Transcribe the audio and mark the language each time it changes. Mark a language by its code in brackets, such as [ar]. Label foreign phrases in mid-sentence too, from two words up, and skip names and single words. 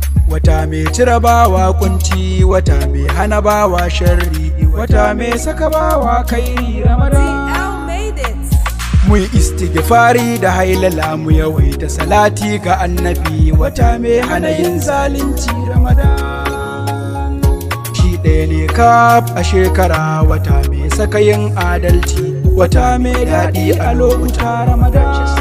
[ha] Wata mai cire bawa kunci, wata mai hana bawa sharri, wata mai saka bawa kairi, Ramadan. [en] D L made it. [ha] Mu yi istighfari da hailala, mu yawaita salati ga annabi, wata mai hana yin zalunci, Ramadan. Shi ɗaya ne kaf a shekara, wata mai saka yin adalci, wata mai daɗi a lokuta, Ramadan.